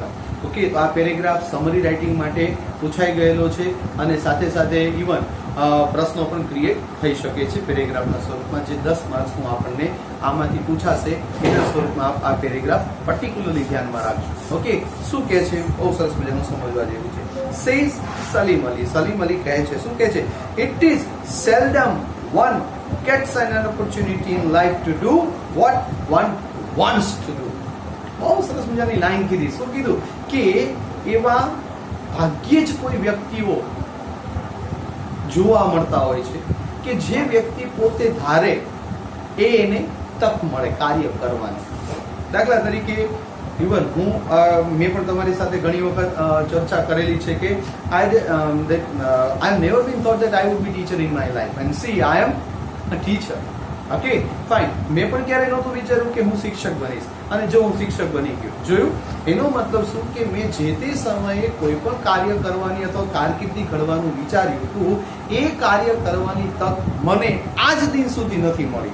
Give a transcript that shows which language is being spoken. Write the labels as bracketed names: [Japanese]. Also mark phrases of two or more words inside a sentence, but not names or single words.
[Gujarati] ઓકે, તો આ પેરેગ્રાફ [English] summary writing [Gujarati] માટે પૂછાઈ ગયેલો છે અને સાથે સાથે ઇવન પ્રશ્નો પણ ક્રિએટ થઈ શકે છે પેરેગ્રાફના સ્વરૂપમાં. જે 10 માર્ક્સનું આપણને આમાંથી પૂછાશે એના સ્વરૂપમાં આ પેરેગ્રાફ પર્ટિક્યુલરલી ધ્યાનમાં રાખજો. ઓકે, શું કહે છે? બહુ સરસ મજાનું સમજવા જેવું છે. [English] સેઝ સલીમ અલી. [Gujarati] સલીમ અલી કહે છે, શું કહે છે? [English] it is seldom one gets an opportunity in life to do what one wants to do. [Gujarati] બહુ સરસ મજાની લાઈન કીધી. શું કીધું? કે એવા ભાગ્યે જ કોઈ વ્યક્તિઓ જોવા મળતા હોય છે કે જે વ્યક્તિ પોતે ધારે એને તક મળે કાર્ય કરવાની. દાખલા તરીકે ઇવન મેં પણ તમારી સાથે ઘણી વખત ચર્ચા કરેલી છે કે [English] I have never been thought that I would be teacher in my life and see I am a teacher. okay, fine. [Gujarati] મેં પણ ક્યારેય નહોતું વિચાર્યું કે હું શિક્ષક બનીશ અને જો હું શિક્ષક બની ગયો. જોયું? એનો મતલબ શું કે મેં જે તે સમયે કોઈ પણ કાર્ય કરવાની અથવા કારકિર્દી ઘડવાનું વિચાર્યું હતું એ કાર્ય કરવાની તક મને આજ દિન સુધી નથી મળી.